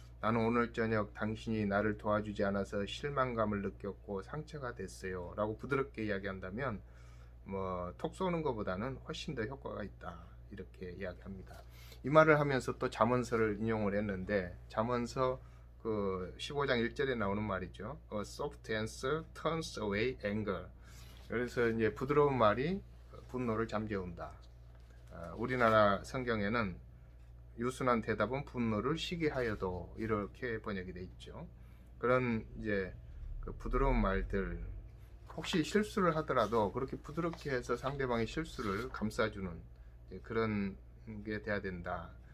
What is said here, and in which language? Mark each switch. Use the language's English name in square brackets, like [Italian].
[Korean] 나는 오늘 저녁 당신이 나를 도와주지 않아서 실망감을 느꼈고 상처가 됐어요 라고 부드럽게 이야기한다면 톡 쏘는 것보다는 훨씬 더 효과가 있다 이렇게 이야기합니다. 이 말을 하면서 또 잠언서를 인용을 했는데, 잠언서 그 15장 1절에 나오는 말이죠. [English] A soft answer turns away anger. [Korean] 그래서 이제 부드러운 말이 분노를 잠재운다. 우리나라 성경에는 유순한 대답은 분노를 시기 하여도 이렇게 번역이 돼 있죠. 그런 이제 그 부드러운 말들, 혹시 실수를 하더라도 그렇게 부드럽게 해서 상대방의 실수를 감싸주는 그런 게 돼야 된다.